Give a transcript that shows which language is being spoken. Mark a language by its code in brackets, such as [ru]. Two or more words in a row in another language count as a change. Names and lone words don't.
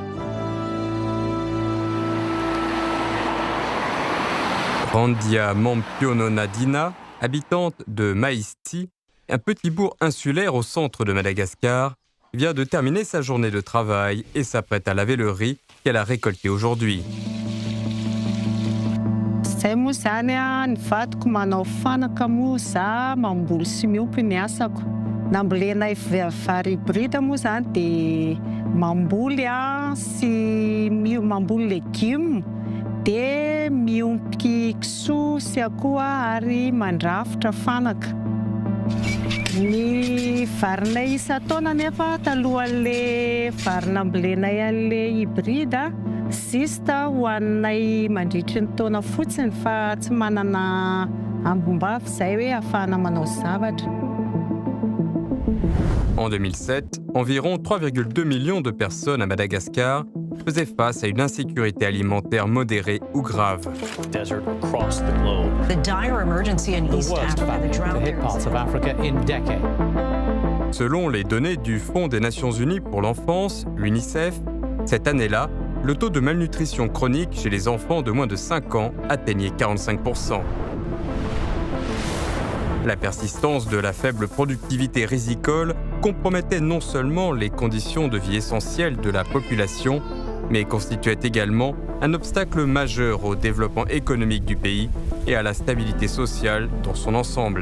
[fr] Randia Mampiononadina, habitante de Maïsti, un petit bourg insulaire au centre de Madagascar, vient de terminer sa journée de travail et s'apprête à laver le riz qu'elle a récolté aujourd'hui. [mg] Zay moa zany ny vadiko manao fanaka moa za mamboly sy miompy ny asako. Nambolena vary hybride moa zany dia mamboly sy mamboly légumes dia miompy kisoa sy akoho ary mandrafitra fanaka. Ny varinay isan-taona nefa talohan'ilay vary nambolenay an'ilay hybride sista hoaninay mandritry ny taona fotsiny fa tsy manana ambom-bavy izay hoe ahafahana manao zavatra. [fr] En 2007, environ 3,2 millions de personnes à Madagascar faisaient face à une insécurité alimentaire modérée ou grave. [en] Desert across the globe. The dire emergency in East Africa, the drought to hit parts of Africa in decades. [fr] Selon les données du Fonds des Nations Unies pour l'enfance, l'UNICEF, cette année-là, le taux de malnutrition chronique chez les enfants de moins de 5 ans atteignait 45%. La persistance de la faible productivité rizicole compromettait non seulement les conditions de vie essentielles de la population, mais constituait également un obstacle majeur au développement économique du pays et à la stabilité sociale dans son ensemble.